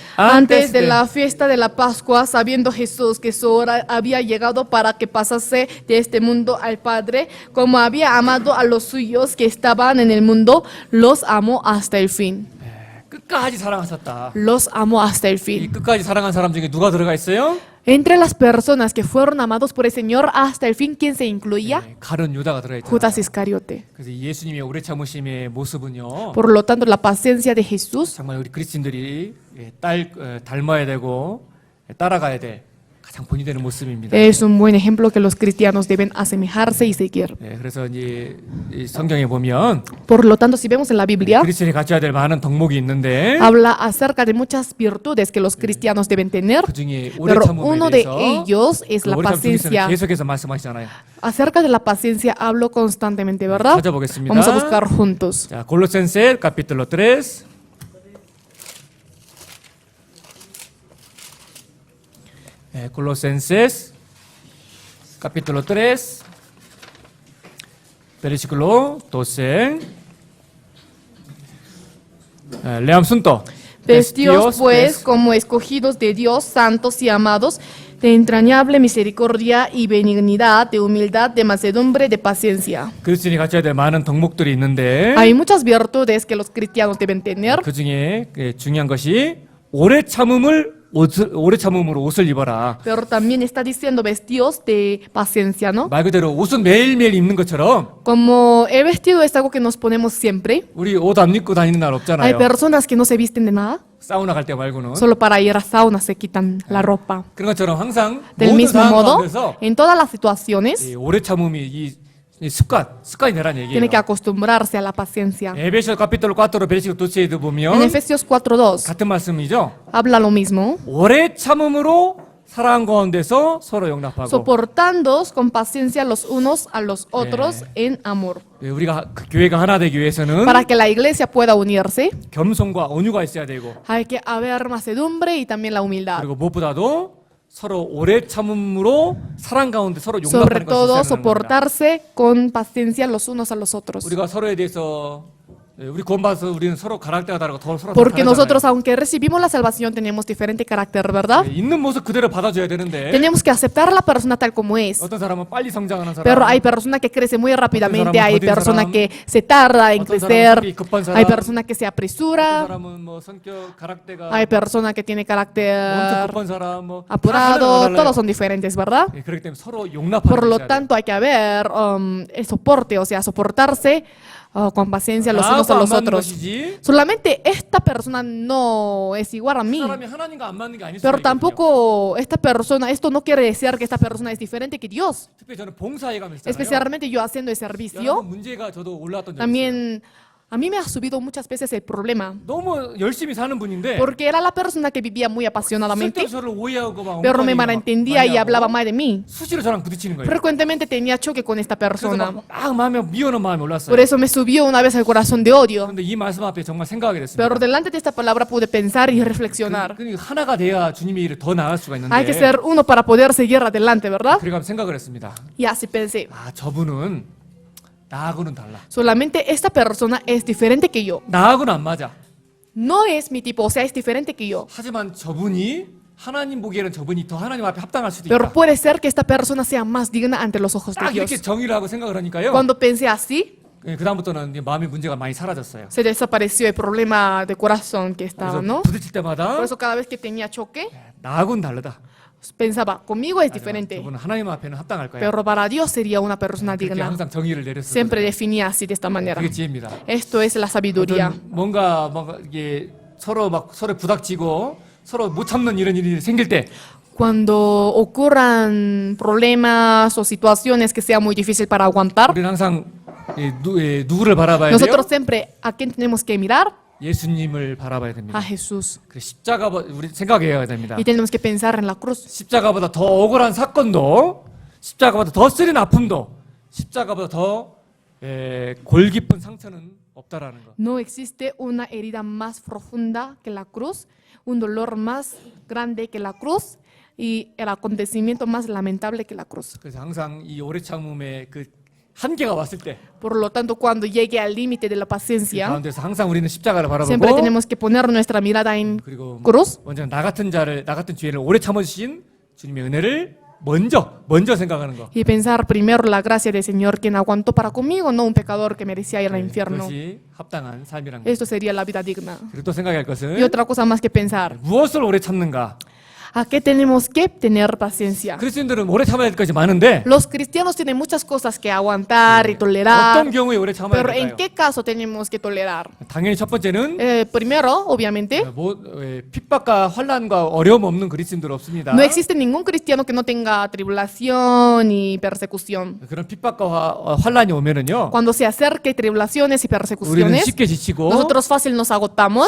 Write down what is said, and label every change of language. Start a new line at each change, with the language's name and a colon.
Spanish: Antes de la fiesta de la Pascua, sabiendo Jesús que su hora había llegado para que pasase de este mundo al Padre, como había amado a los suyos que estaban en el mundo, los amó hasta el fin.
Korean: 끝까지 사랑하셨다.
Spanish: Los amó hasta el
Korean: 이
Spanish: fin.
Korean: 끝까지 사랑한 사람 중에 누가 들어가 있어요?
Spanish: Entre las personas que fueron amados por el Señor hasta el fin, ¿quién se incluía?
Korean: 네, 가룟 유다가 들어가 있잖아요.
Spanish: Judas Iscariote.
Korean: 그래서 예수님의 오래 참으심의 모습은요.
Spanish: Por lo tanto, la paciencia de Jesús
Korean: 정말 우리 그리스도인들이 닮아야 되고 따라가야 될 가장 본이 되는 모습입니다.
Spanish: es un buen ejemplo que los cristianos deben asemejarse y seguir.
Korean: 네, 그래서 이제 이 성경에 보면
Spanish: Por lo tanto, si vemos en la Biblia,
Korean: 그리스도인이 갖춰야 될 많은 덕목이 있는데
Spanish: habla acerca de muchas virtudes que los cristianos deben tener,
Korean: 그 중에 오래
Spanish: pero
Korean: 참음에
Spanish: uno de
Korean: 대해서
Spanish: ellos es la
Korean: 오래 참음에서는
Spanish: paciencia.
Korean: 계속해서 말씀하시잖아요.
Spanish: Acerca de la paciencia hablo constantemente, ¿verdad?
Korean: 찾아보겠습니다.
Spanish: Vamos a buscar juntos.
Korean: 자, 골로센세
Spanish: capítulo 3. Colosenses capítulo 3 versículo 12. Leamos juntos. Vestidos pues como escogidos de Dios, santos y amados, de entrañable misericordia y benignidad, de humildad, de mansedumbre, de paciencia.
Korean: 그리스도인이 갖춰야 될 많은 덕목들이 있는데
Spanish: Hay muchas virtudes que los cristianos deben tener,
Korean: 그 중에 중요한 것이 오래 참음으로 옷을 입어라.
Spanish: pero también está diciendo vestidos de paciencia, ¿no?
Korean: 말 그대로 옷은 매일매일 입는 것처럼
Spanish: Como el vestido es algo que nos ponemos siempre,
Korean: 우리 옷 안 입고 다니는 날
Spanish: hay
Korean: 없잖아요.
Spanish: personas que no se visten de nada,
Korean: 사우나 갈 때 말고는.
Spanish: solo para ir a sauna se quitan la ropa.
Korean: 그런 것처럼 항상
Spanish: Del
Korean: 모든
Spanish: mismo
Korean: 상황
Spanish: modo,
Korean: 가운데서
Spanish: en todas las situaciones,
Korean: 이 오래 참음이 이 습관이 되라는 얘기예요.
Spanish: tiene que acostumbrarse a la paciencia.
Korean: 에베소
Spanish: capítulo 4 versículo
Korean: 12에도
Spanish: En
Korean: 보면
Spanish: Efesios 4:2
Korean: 같은 말씀이죠.
Spanish: habla lo mismo.
Korean: 오래 참음으로 사랑 가운데서 서로 용납하고.
Spanish: Soportándoos con paciencia los unos a los otros en amor.
Korean: 우리가 그 교회가 하나 되기 위해서는
Spanish: Para que la iglesia pueda unirse,
Korean: 겸손과 온유가 있어야 되고,
Spanish: hay que haber mansedumbre y también la humildad.
Korean: 그리고 무엇보다도 서로 오래 참음으로 사랑 가운데 서로
Spanish: Sobre
Korean: 용납하는
Spanish: todo,
Korean: 것을 소원하는 겁니다.
Spanish: soportarse con paciencia los unos a los otros.
Korean: 우리가 서로에 대해서 우리 구원받아서 우리는 서로 가락대가 다르고 더 서로
Spanish: Porque
Korean: 다르잖아요.
Spanish: nosotros, aunque recibimos la salvación, tenemos diferente carácter, ¿verdad?
Korean: 있는 모습 그대로 받아줘야 되는데
Spanish: Tenemos que aceptar a la persona tal como es.
Korean: 어떤 사람은 빨리 성장하는 사람,
Spanish: Pero hay personas que crecen muy rápidamente,
Korean: 사람은
Spanish: hay
Korean: 더딘
Spanish: personas
Korean: 사람,
Spanish: que se tarda en
Korean: 어떤 사람은
Spanish: crecer,
Korean: 성격이 급한 사람,
Spanish: hay personas que se
Korean: 어떤
Spanish: apresura,
Korean: 사람은 뭐 성격 가락대가
Spanish: hay personas que tienen
Korean: 엄청
Spanish: carácter
Korean: 급한 사람, 뭐
Spanish: apurado,
Korean: 다
Spanish: todos son diferentes, ¿verdad?
Korean: 예, 그렇기 때문에 서로 용납하는
Spanish: Por lo
Korean: 것이
Spanish: tanto, hay que haber el soporte, o sea, soportarse con paciencia los unos a los otros.
Korean: 것이지.
Spanish: Solamente esta persona no es igual a
Korean: 그
Spanish: mí,
Korean: 사람이 하나님과 안 맞는 게 아닐 수도
Spanish: pero
Korean: 있거든요.
Spanish: tampoco esta persona, esto no quiere decir que esta persona es diferente que Dios.
Korean: 특별히 저는 봉사회감 했잖아요.
Spanish: Especialmente yo haciendo el
Korean: 여러
Spanish: servicio,
Korean: 번 문제가 저도 올라왔던 적이 있어요.
Spanish: también a mí me ha subido muchas veces el problema,
Korean: 너무 열심히 사는 분인데
Spanish: porque era la persona que vivía muy apasionadamente,
Korean: 쓸데없이 저를 오해하고 막
Spanish: pero me
Korean: 엉뚱하게 막
Spanish: malentendía
Korean: 많이
Spanish: y
Korean: 하고
Spanish: hablaba mal de mí.
Korean: 수시로 저랑 부딪히는 거예요.
Spanish: Frecuentemente tenía choque con esta
Korean: 그래서
Spanish: persona.
Korean: 막 마음에 미워하는 마음이 올랐어요.
Spanish: Por eso me subió una vez el corazón de odio.
Korean: 그런데 이 말씀 앞에 정말 생각하게 됐습니다.
Spanish: Pero delante de esta palabra pude pensar y reflexionar.
Korean: 그러니까 하나가 돼야 주님의 일을 더 나갈 수가 있는데
Spanish: Hay que ser uno para poder seguir adelante, ¿verdad?
Korean: 그래가 생각을 했습니다.
Spanish: Y así pensé.
Korean: 아, 저분은 나하고는 달라.
Spanish: Solamente esta persona es diferente que yo.
Korean: 나하고는 안 맞아.
Spanish: No es mi tipo, o sea, es diferente que yo.
Korean: 하지만 저분이 하나님 보기에는 저분이 더 하나님 앞에 합당할 수도
Spanish: Pero
Korean: 있다.
Spanish: puede ser que esta persona sea más digna ante los ojos de
Korean: 딱
Spanish: Dios.
Korean: 이렇게 정의를 하고 생각을 하니까요.
Spanish: Cuando pensé así,
Korean: 그 다음부터는 이제 마음의 문제가 많이 사라졌어요.
Spanish: se desapareció el problema de corazón que estaba,
Korean: 그래서
Spanish: ¿no?
Korean: 부딪힐 때마다
Spanish: Por eso cada vez que tenía choque,
Korean: 나하고는 다르다.
Spanish: Pensaba, conmigo es
Korean: 하지만
Spanish: diferente,
Korean: 저분은 하나님 앞에는 합당할 거야.
Spanish: pero para Dios sería una persona
Korean: 그렇게
Spanish: digna.
Korean: 항상 정의를 내렸을
Spanish: Siempre
Korean: 거예요.
Spanish: definía así de esta manera.
Korean: 그게 지혜입니다.
Spanish: Esto es la sabiduría.
Korean: 어떤 뭔가 이게 서로 부닥치고 서로 못 참는 이런 일이 생길 때
Spanish: Cuando ocurran problemas o situaciones que sea muy difícil para aguantar,
Korean: 우리는 항상 누구를 바라봐야 돼요?
Spanish: nosotros siempre a quién tenemos que mirar,
Korean: 예수님을 바라봐야 됩니다.
Spanish: a Jesús.
Korean: 그 십자가 우리 생각해야 됩니다.
Spanish: Y tenemos que pensar en la cruz.
Korean: 십자가보다 더 억울한 사건도, 십자가보다 더 쓰린 아픔도, 십자가보다 더 골 깊은 상처는 없다라는 거.
Spanish: No existe una herida más profunda que la cruz, un dolor más grande que la cruz y el acontecimiento más lamentable que la cruz.
Korean: 그래서 항상 이 오래 참음의 그 한계가 왔을 때
Spanish: Por lo tanto, cuando llegue al límite de la
Korean: 그
Spanish: paciencia,
Korean: 가운데서 항상 우리는 십자가를
Spanish: siempre
Korean: 바라보고
Spanish: tenemos que poner nuestra mirada en
Korean: 그리고
Spanish: cruz
Korean: 먼저 나 같은 죄를 오래 참으신 주님의 은혜를 먼저 생각하는 거.
Spanish: y pensar primero la gracia del Señor quien aguantó para conmigo, no un pecador que merecía ir al infierno.
Korean: 그것이 합당한 삶이란 거.
Spanish: Esto sería la vida digna.
Korean: 그리고 또 생각할 것은
Spanish: Y otra cosa más que pensar,
Korean: 무엇을 오래 참는가?
Spanish: ¿a qué tenemos que tener paciencia?
Korean: 그리스도인들은 오래 참아야 될 것이 많은데
Spanish: Los cristianos tienen muchas cosas que aguantar y tolerar,
Korean: 어떤 경우에 오래 참아야
Spanish: pero ¿en
Korean: 될까요?
Spanish: qué caso tenemos que tolerar?
Korean: 당연히 첫 번째는
Spanish: Primero, obviamente,
Korean: 핍박과 환난과 어려움 없는 그리스도인들 없습니다.
Spanish: no existe ningún cristiano que no tenga tribulación y persecución.
Korean: 그런 핍박과 환난이 오면은요,
Spanish: Cuando se acerque tribulaciones y persecuciones,
Korean: 쉽게 지치고
Spanish: nosotros fácil nos agotamos